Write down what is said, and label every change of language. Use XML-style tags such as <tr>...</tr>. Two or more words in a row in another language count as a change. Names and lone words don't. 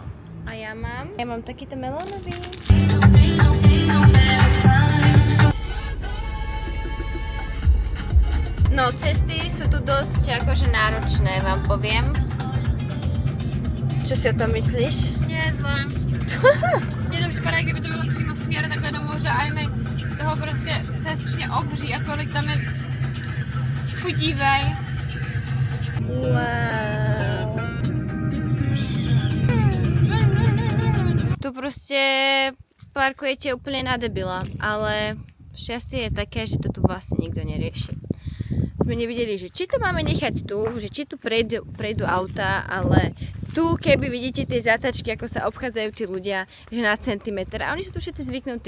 <sk>A ja mám takýto melónový. No, cesty sú tu dosť akože náročné, vám poviem. Čo si o tom myslíš? Nie je zlé.</sk> <cs>Mně to připadá, kdyby to bylo přímo směr takhle do moře a je mi z toho prostě, to je strašně obří a kolik tam je chudívej. Wow.</cs> <sk>Tu proste parkujete úplne na debila, ale šťastie je také, že to tu vlastne nikto nerieši. Sme nevideli, že či to máme nechať tu, že či tu prejdú auta, ale tu, keby vidíte tie zatačky, ako sa obchádzajú tí ľudia, že na centimetr, a oni sú tu všetci zvyknutí.</sk>